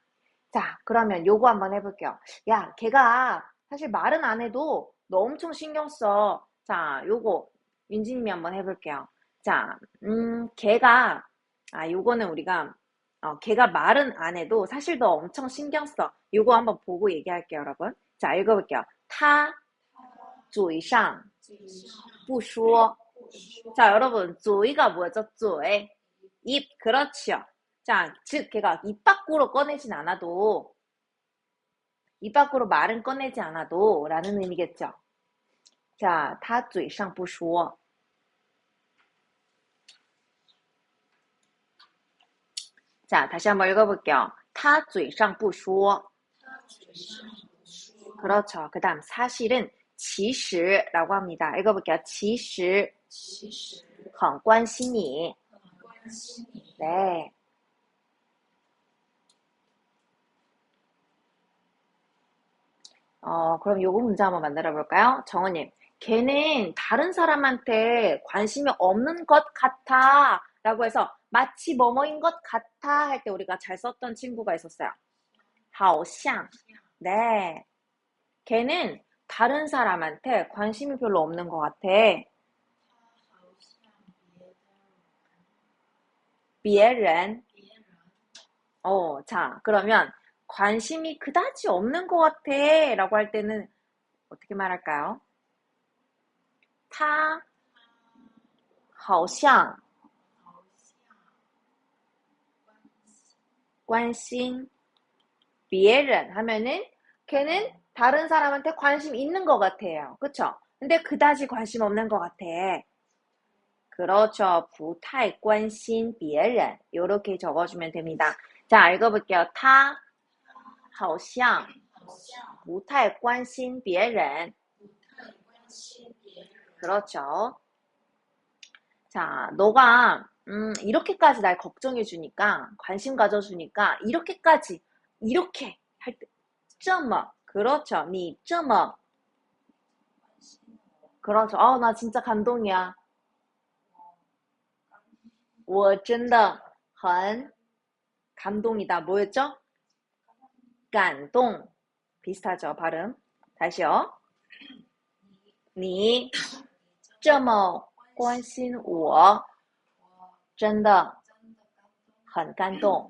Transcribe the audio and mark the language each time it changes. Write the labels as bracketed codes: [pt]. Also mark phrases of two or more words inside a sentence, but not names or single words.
[ko] 자, 그러면 요거 한번 해볼게요. 야, 걔가 사실 말은 안 해도 너 엄청 신경 써. 자, 요거, 윤지님이 한번 해볼게요. 자, 걔가, 요거는 우리가, 걔가 말은 안 해도 사실 너 엄청 신경 써. 요거 한번 보고 얘기할게요, 여러분. 자, 읽어볼게요. [zh] 他嘴上不说. [ko] 자, 여러분, 嘴가 뭐였죠? 嘴. 입, 그렇죠. 자, 즉, 걔가 입 밖으로 꺼내진 않아도, 입 밖으로 말은 꺼내지 않아도, 라는 의미겠죠. 자, [zh] 他嘴上不说. [ko] 자, 다시 한번 읽어볼게요. [zh] 他嘴上不说. [ko] 그렇죠. 그 다음 사실은 其实 라고 합니다. 읽어볼게요. [zh] 其实很关心你. [ko] 네. 그럼 요거 문제 한번 만들어 볼까요? 정원님, 걔는 다른 사람한테 관심이 없는 것 같아. 라고 해서 마치 뭐뭐인 것 같아 할 때 우리가 잘 썼던 친구가 있었어요. [zh] 好像. [ko] 네. 걔는 다른 사람한테 관심이 별로 없는 것 같아. [zh] 别人. [ko] 자, 그러면 관심이 그다지 없는 것 같아. 라고 할 때는 어떻게 말할까요? [zh] 他好像关心别人 [ko] 하면은 걔는 다른 사람한테 관심 있는 것 같아요. 그쵸? 근데 그다지 관심 없는 것 같아. 그렇죠. [zh] 不太关心别人 [ko] 이렇게 적어주면 됩니다. 자, 읽어볼게요. [zh] 他好像不太关心别人. [ko] 그렇죠. 자, 너가 이렇게까지 날 걱정해 주니까 관심 가져 주니까 이렇게까지 이렇게 할 때 这么 그렇죠. [zh] 你这么 그렇죠. [ko] 나 진짜 감동이야. [zh] 我真的很 [ko] 감동이다. 뭐였죠? 感动 비슷하죠, 발음. 다시요. [zh] 你这么关心我真的很感动.